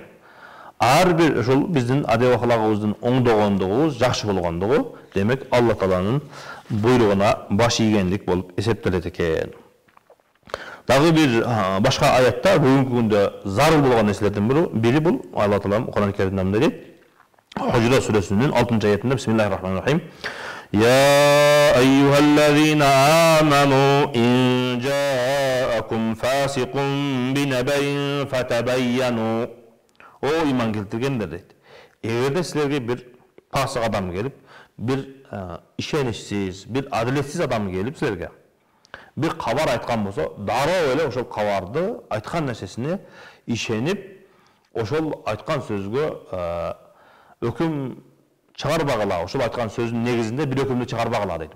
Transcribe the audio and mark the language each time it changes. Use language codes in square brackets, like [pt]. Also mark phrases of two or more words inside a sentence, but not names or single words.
[ky] Ар бир ошол биздин адеп аклагыбыздын оңдогондугубуз, жакшы болгондугу, демек Алла Тааланын буйругуна баш ийгендик болуп эсептелет экен. Дагы бир башка аятта бүгүнкү күндө зарыл болгон нерселердин бири бул Алла Таалам Кур'ан-ы Керимде мындай дейт: Худжурат сүрөсүнүн 6-аятында [ar] بسم الله الرحمن الرحيم. يا أيها الذين آمنوا إن جاءكم فاسق بنبأ فتبينوا. [ky] О иман келтиргендер дейт. Эгерде силерге бир пасык адам келип, бир ишеничсиз, бир адилетсиз адам келип силерге бир кабар айткан болсо, дароо эле ошол кабарды, айткан нерсесине ишенип, ошол айткан сөзгө өкүм чыгарбагыла, ошол айткан сөздүн негизинде бир өкүмдү чыгарбагыла дейт.